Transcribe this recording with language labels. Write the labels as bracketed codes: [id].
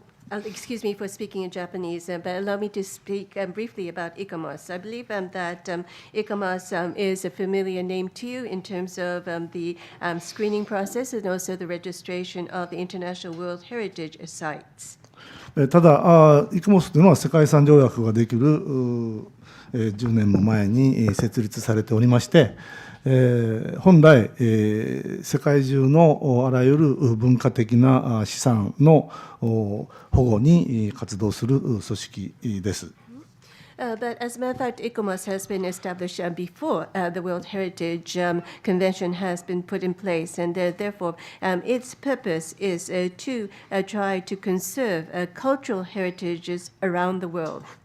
[en] Now, excuse me for speaking in Japanese, but allow me to speak briefly about ICOMOS. I believe that ICOMOS is a familiar name to you in terms of the screening process and also the registration of the International World Heritage Sites. [ja] ただ、イコモスというのは世界遺産条約ができる10年も前に設立されておりまして、本来、世界中のあらゆる文化的な資産の保護に活動する組織です。 [en] But as a matter of fact, ICOMOS has been established before the World Heritage Convention has been put in place, and therefore its purpose is to try to conserve cultural heritages around the world.